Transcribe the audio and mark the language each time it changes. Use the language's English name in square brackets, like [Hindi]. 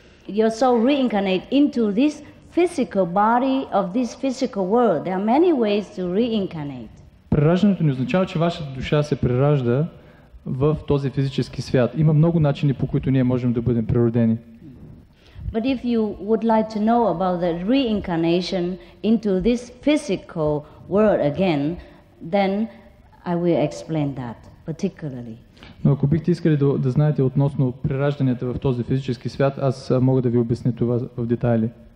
[English] Your soul reincarnate into this physical body of this physical world. There are many ways to reincarnate. [Bulgarian] Прераждането не означава, че вашата душа се преражда в този физически свят. Има много начини, по които ние можем да бъдем преродени. [English] But if you would like to know about the reincarnation into this physical world again, then I will explain that particularly. [Bulgarian] Но ако бихте искали да знаете относно преражданията в този физически свят, аз мога да ви обясня това в детайли.